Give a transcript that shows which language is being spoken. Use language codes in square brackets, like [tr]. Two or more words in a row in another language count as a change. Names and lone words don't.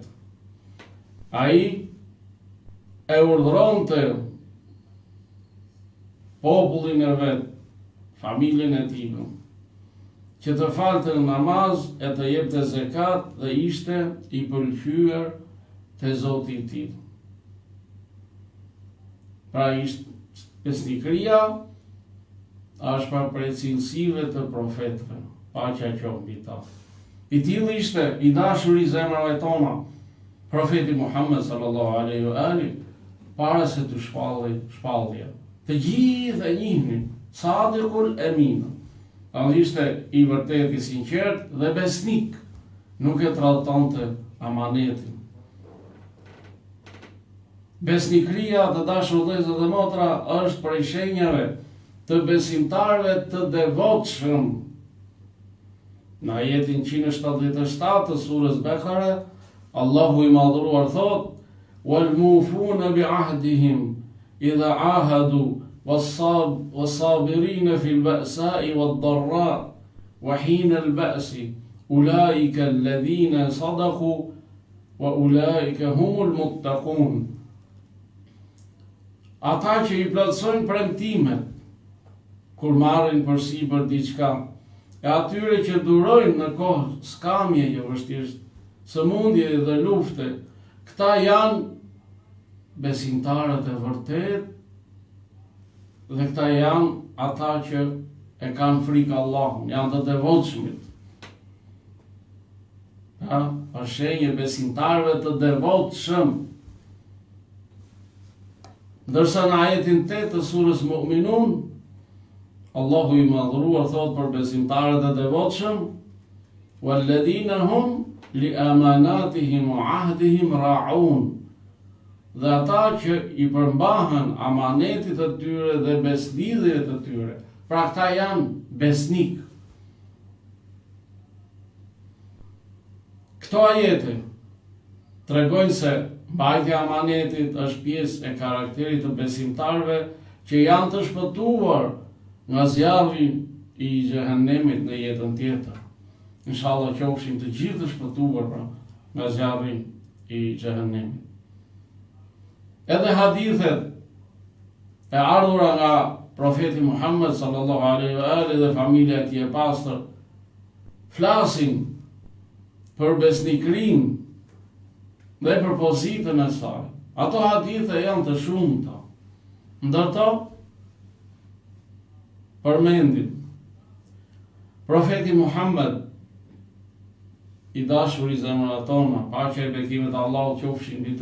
[sq] Ai e urdhëronte popullin e vet, familjen e tij, që të falte namaz e të jepte zekat dhe ishte i pëlqyer te Zoti i tij. Pra ishte besnikëria është pra prej cilësive të profetëve, paqja qoftë mbi ta. I tillë ishte i dashur i zemrave tona, profeti Muhammed [ar] صلى الله عليه وآله, [sq] para se të shpallje. Të gjithë e njihnin, Sadiqul Amin. Ai ishte i vërtet i sinqert dhe besnik, nuk e tradhtonte amanetin. Besnikëria, të dashur vëllezër dhe motra, është prej shenjave të besimtarëve të devotshëm. Në ajetin 177 të surës Bekare, Allahu i madhruar thot: [ar] "والموفون بعهدهم إذا عاهدوا والصابرين في البأساء والضراء وحين البأس أولئك الذين صدقوا وأولئك هم المتقون." [sq] Ata që i plotësojnë premtimet kur marrin përsipër diçka, e atyre që durojnë në kohë skamje, jo vështirësi, sëmundje dhe lufte, këta janë besimtarët e vërtet dhe këta janë ata që e kanë frikë Allahun, janë të devotshmit. Është shenjë besimtarëve të devotshëm. Ndërsa në ajetin 8 të surës Mu'minun, Allahu i madhruar thot për besimtarët e devotshëm: [ar] "والذين هم لأماناتهم وعهدهم راعون." [sq] Dhe ata që i përmbahen amanetit të tyre dhe beslidhjet të tyre. Pra këta janë besnik. Këto ajete tregojnë se mbajtja e amanetit është pjesë e karakterit të besimtarëve që janë të shpëtuar nga zjarri i xhehenemit në jetën tjetër. Inshallah qofshin të gjithë të shpëtuar nga zjarri i xhehenemit. Edhe hadithet e ardhura nga profeti Muhammed [ar] صلى الله عليه وآله [sq] dhe familja e tij e pastër flasin për besnikërinë dhe për pozitën e saj. Ato hadithe janë të shumta. Ndërto përmendim profeti Muhammed, i dashur i zemrave tona, paqja e bekimet e Allahut qofshin mbi